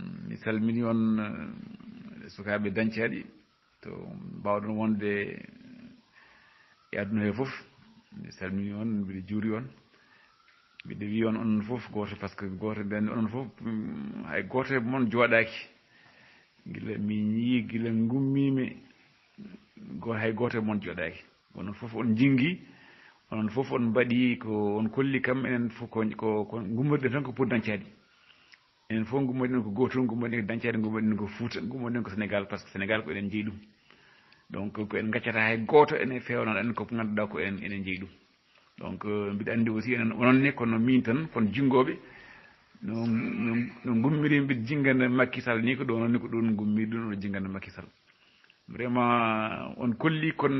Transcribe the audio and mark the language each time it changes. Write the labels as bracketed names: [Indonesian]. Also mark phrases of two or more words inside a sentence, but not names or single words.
[Fula] mi salmini on sukaaɓe dañcaaɗi to mbawɗon wonde e aduna he fof mi salmini on mbiɗa juuri on mbiɗa wi on onon fof gooto par ce que gooto ɓen onon fof hay gooto e moon jooɗaaki gila min yii gila gummimi hay gooto e moon jooɗaaki onon fof on jingi onon fof on mbaɗi ko on kolli kam enen fof ko gummorɗen tan ko pour dañcaɗi enen fof gummorɗen ko goto gummorɗen ko dañcaɗi gummorɗen ko Fouta gummorɗen ko Sénégal par ce que Sénégal ko eɗen jeeyi ɗum donc ko en gaccata hay gooto ene fewnan en ko ganduɗa ko enen jeeyi ɗum donc mbiɗa andi aussi enen ononne kono min tan kono jingoɓe no gummiri mbiɗa jingana Macky Sall ni ko ɗo noon ni ko ɗon gummiri ɗum no jingana Macky Sall vraiment on kolli